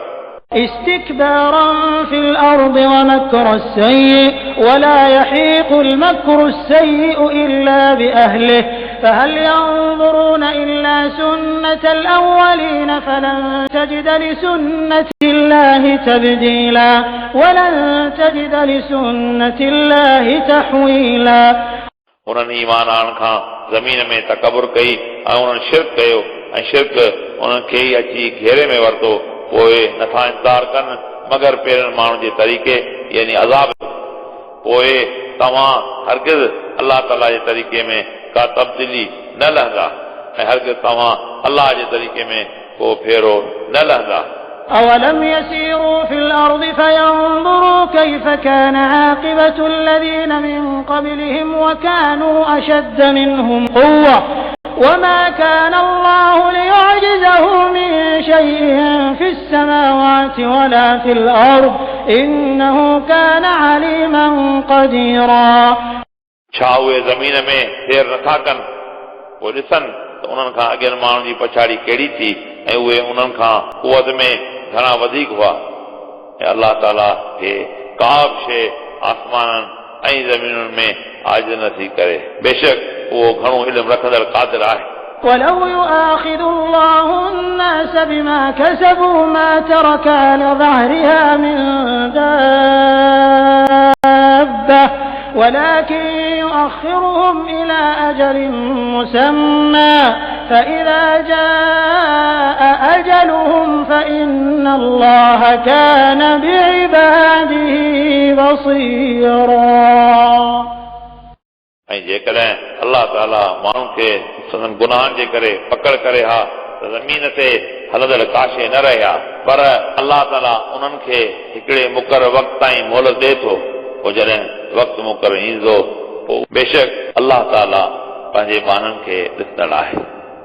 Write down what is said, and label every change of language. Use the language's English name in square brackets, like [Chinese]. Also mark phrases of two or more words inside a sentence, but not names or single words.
[Arabic] استكبارا في الأرض ومكر السيء ولا يحيق المكر السيء إلا بأهله فهل ينظرون إلا سنة الأولين فلن تجد لسنة الله تبديلا ولن تجد لسنة الله تحويلا. [Sindhi] उन्हनि ईमान आणण खां ज़मीन में तकबुर कई ऐं उन्हनि शिरक कयो ऐं शिरक उन्हनि खे ई अची घेरे में वरितो. पोइ नथा इंतज़ार कनि मगर पहिरियों माण्हू जे तरीक़े यानी अज़ाब. पोइ तव्हां हरगिज़ अल्लाह ताला जे तरीक़े में का तब्दीली न लहंदा ऐं हरगिज़ तव्हां अल्लाह जे तरीक़े में को फेरो न लहंदा. [Arabic] أولم يسيروا في الأرض فينظروا كيف كان عاقبة الذين من قبلهم وكانوا أشد منهم قوة وما كان الله ليعجزه من شيء في السماوات ولا في الأرض إنه كان عليما قديرا. [Sindhi] छा उहे ज़मीन में सैर नथा कनि पोइ ॾिसनि त उन्हनि खां अॻियनि माण्हुनि जी पछाड़ी कहिड़ी थी ऐं उहे उन्हनि खां क़ुवत में घणा वधीक हुआ. ऐं अल्लाह ताला खे का बि शइ आसमाननि ऐं ज़मीनुनि में आजिज़ नथी करे. बेशक उहो घणो इल्म रखंदड़ क़ादिर आहे. [Arabic] ولو يؤاخذ الله الناس بما كسبوا ما ترك على ظهرها من دابة ولكن يؤخرهم إلى أجل مسمى فإذا جاء أجلهم فإن الله كان بعباده بصيرا. [Sindhi] ऐं जेकॾहिं अल्लाह ताला माण्हुनि खे संदन गुनाहनि जे करे पकड़ करे हा त ज़मीन ते हलंदड़ काशे न रहिया पर अल्लाह ताला उन्हनि खे हिकिड़े मुक़रर वक़्त ताईं मोहलत ॾिए थो. पोइ जॾहिं वक़्तु मुक़रर ईंदो पोइ बेशक अल्लाह ताला पंहिंजे माननि खे ॾिसंदड़ आहे.